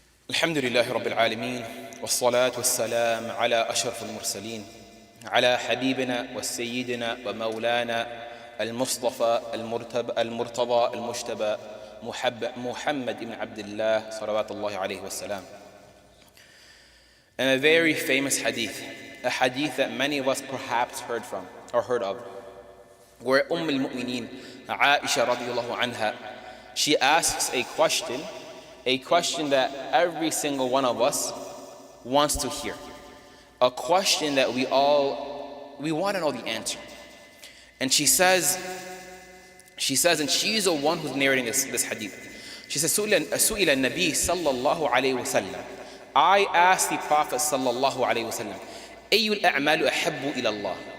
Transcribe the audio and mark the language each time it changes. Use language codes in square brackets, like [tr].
[ar] الحمد لله رب العالمين والصلاة والسلام على أشرف المرسلين على حبيبنا وسيدنا ومولانا المصطفى المرتضى المجتبى محمد بن عبد الله صلوات الله عليه والسلام. [en] And a very famous hadith, a hadith that many of us perhaps heard of, where al-Mu'mineen Aisha radiyallahu anha, she asks a question that every single one of us wants to hear. A question that we want to know the answer. And she says, and she's the one who's narrating this hadith. She says, [ar] سُئِلَ النَّبِي صلى الله عليه وسلم. [en] I asked the Prophet sallallahu alaihi wasallam, [ar] أَيُّ الْأَعْمَالُ أَحَبُّ إِلَى اللَّهِ.